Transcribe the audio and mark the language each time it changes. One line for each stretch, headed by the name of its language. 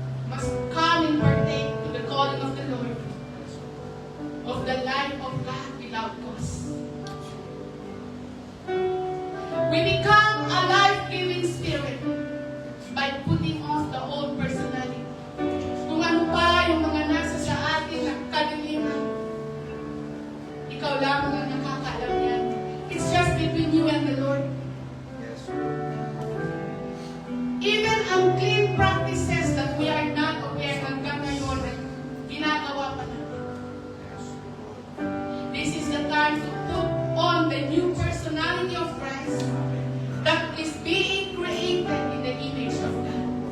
English: must come and partake to the calling of the Lord, of the life of God without cause. We become a life-giving spirit by putting off the old personality.
Filipino: Kung ano pa yung mga nasa sa atin na kadiliman, ikaw lamang ang nakakaalam yan.
English: It's just between you and the Lord. Yes. Even unclean practices that we are not aware
Filipino: hanggang ngayon na ginagawa pa natin.
English: This is the time to put on the new personality of Christ that is being created in the image of God.